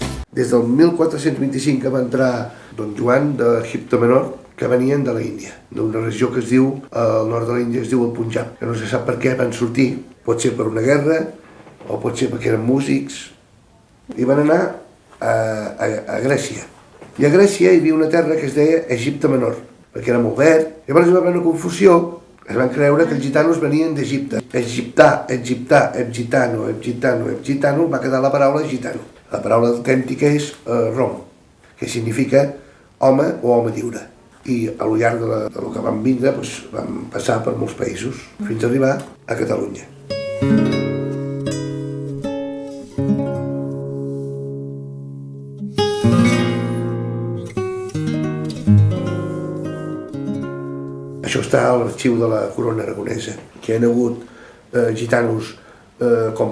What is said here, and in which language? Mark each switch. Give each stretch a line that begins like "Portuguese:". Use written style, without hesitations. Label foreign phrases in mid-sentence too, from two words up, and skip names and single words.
Catalan: Des del 1425 que va entrar don Joan d'Egipte Menor, que venien de la Índia, d'una regió que es diu, al nord de l'Índia es diu el Punjab, que no se sap per què van sortir, pot ser per una guerra, o pot ser perquè eren músics, i van anar a Grècia. I a Grècia hi havia una terra que es deia Egipte Menor, perquè era molt verd. Llavors hi va haver una confusió, es van creure que els gitanos venien d'Egipte. Egiptà, egiptà, egitano, egitano, egitano, va quedar la paraula gitano. La paraula autèntica és rom, que significa home o home lliure. I a lo llarg de lo que vam vindre vam passar per molts països, fins a arribar a Catalunya. Això està a l'arxiu de la Corona Aragonesa, que hi ha hagut gitanos, com